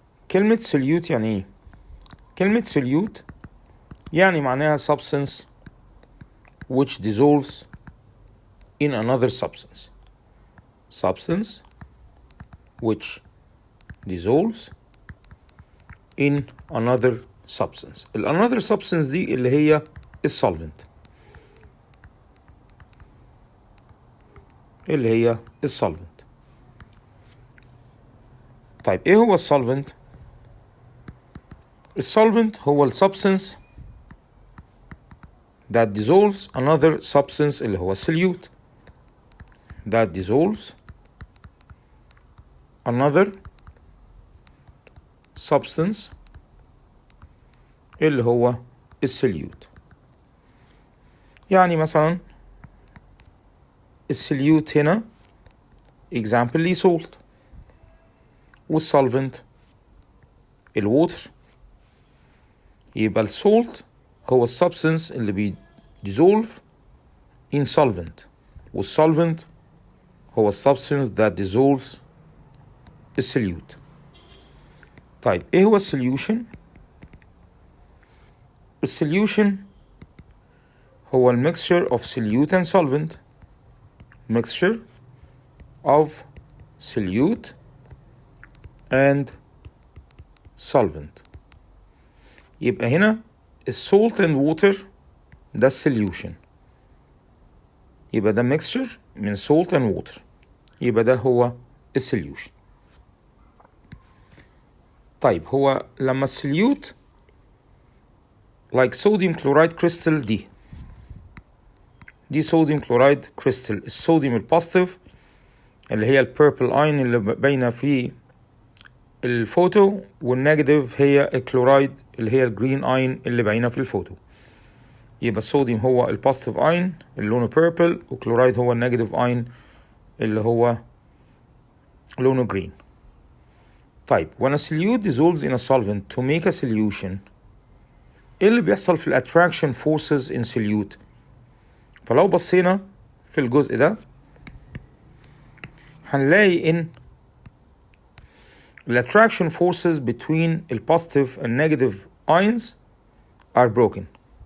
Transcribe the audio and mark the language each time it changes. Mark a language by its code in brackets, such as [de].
[ar] كلمة solute يعني ايه؟ كلمة solute يعني معناها [en] substance which dissolves in another substance. Substance which dissolves in another substance. [ar] another substance دي اللي هي solvent. اللي هي solvent. طيب ايه هو [en] solvent؟ solvent هو substance that dissolves another substance اللي هو solute. that dissolves another substance اللي هو solute. [ar] يعني مثلا solute هنا example ليه salt، والsolvent الwater. يبقى salt هو [en] substance اللي dissolve in solvent، والsolvent هو substance that dissolves solute. طيب ايه هو solution؟ solution هو mixture of solute and solvent. mixture of solute and solvent. [ar] يبقى هنا [en] salt and water ده solution، يبقى ده mixture من salt and water، يبقى ده هو solution. طيب هو لما solute like sodium chloride crystal دي sodium chloride crystal. [ar] الصوديوم البوزيتيف اللي هي البيربل اين اللي باينه في الفوتو، والنيجاتيف هي الكلورايد اللي هي الجرين اين اللي باينه في الفوتو. يبقى الصوديوم هو البوزيتيف اين اللي لونه بيربل، وكلورايد هو النيجاتيف اين اللي هو لونه جرين. [en] طيب when a solute dissolves in a solvent to make a solution، [ar] ايه اللي بيحصل في الاتراكشن فورسز in solute؟ فلو بصينا في الجزء ده هنلاقي ان [en] the attraction forces between the positive and negative ions are broken.